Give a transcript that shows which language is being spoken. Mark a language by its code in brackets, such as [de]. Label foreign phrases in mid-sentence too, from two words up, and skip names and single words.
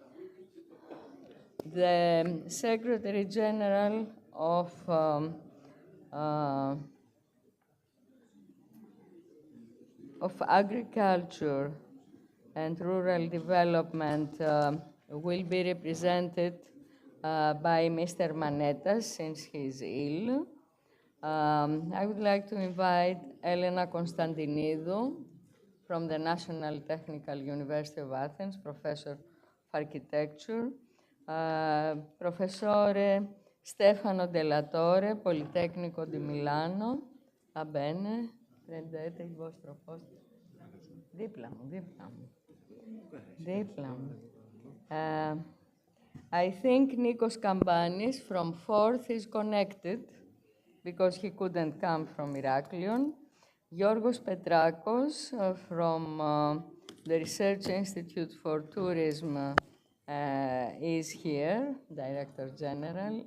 [en] The Secretary General of Agriculture and Rural Development will be represented by Mr. Manetas, since he is ill. I would like to invite Elena Constantinidou from the National Technical University of Athens, Professor of Architecture, [it] Professore Stefano Dellatore, Politecnico di Milano. Va bene, prendete il vostro posto. [el] Δίπλα μου. [en] I think Nikos Kambanis from 4th is connected because he couldn't come from Heraklion. Yorgos Petrakos from the Research Institute for Tourism is here, Director General.